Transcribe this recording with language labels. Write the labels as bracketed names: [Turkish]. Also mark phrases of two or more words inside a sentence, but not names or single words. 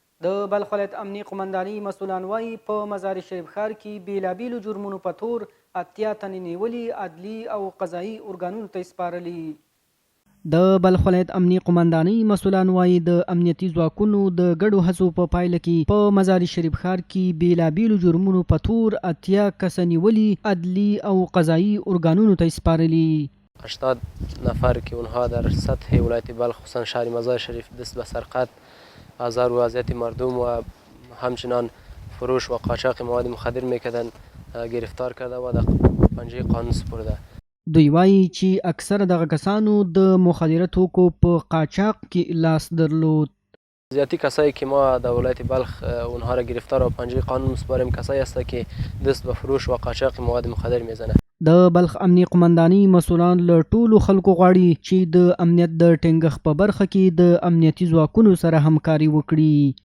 [Pashto] د بلخ ولایت امنیې قمندانۍ مسؤلان وایي په مزار شریف ښار کې بېلابېلو جرمونو په تور 80 تنې نیولي، عدلي او قضایي ارګانونو ته یې سپارلي. د بلخ ولایت امنیې قمندانۍ مسؤلان وایي د امنیتي ځواکونو د ګډو هڅو په پایله کې په مزار شریف ښار کې بېلابېلو جرمونو په تور 80 کسه نیولي، عدلي او قضایي ارګانونو ته یې سپارلي. [Persian] 80 نفر که اونها در سطح ولایت بلخ خصوصا شهر مزار شریف دست به سرقت، آزار و اذیت مردم و همچنان فروش و قاچاق مواد مخدر میکردن گرفتار کرده و در پنجه قانون سپرده. [Pashto] دوی وایي چې اکثره دغه کسانو د مخدره توکو په قاچاق کې لاس درلود. [Persian] زیاتی کسایی که ما در ولایت بلخ اونها را گرفتار و پنجه قانون مسپاریم کسایی هستند که دست به فروش و قاچاق مواد مخدر میزنه. [Pashto] د بلخ امنیې قمندانۍ مسؤلان له ټولو خلکو غواړي چې د امنیت د ټینګښت په برخه کې د امنیتي ځواکونو سره همکاري وکړي.